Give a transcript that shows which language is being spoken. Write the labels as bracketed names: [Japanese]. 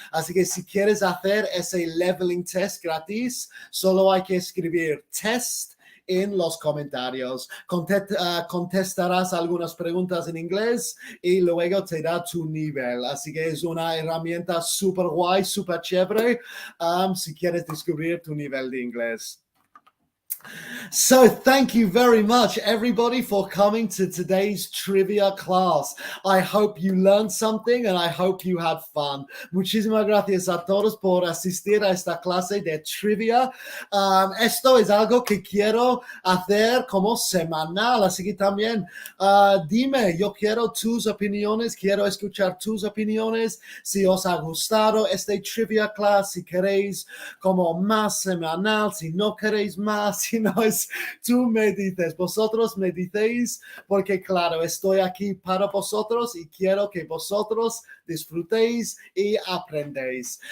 [Spanish] Así que si quieres hacer ese leveling test gratis, solo hay que escribir test en los comentarios. Contestarás algunas preguntas en inglés y luego te da tu nivel. Así que es una herramienta súper guay, súper chévere si quieres descubrir tu nivel de inglés. [English] So thank you very much, everybody, for coming to today's trivia class. I hope you learned something and I hope you had fun. [Spanish] Muchísimas gracias a todos por asistir a esta clase de trivia. Esto es algo que quiero hacer como semanal, así que también dime, yo quiero tus opiniones, quiero escuchar tus opiniones, si os ha gustado este [English] trivia class, [Spanish] si queréis como más semanal, si no queréis más, si no es, tú me dices, vosotros me dices, porque claro, estoy aquí para vosotros y quiero que vosotros disfrutéis y aprendéis.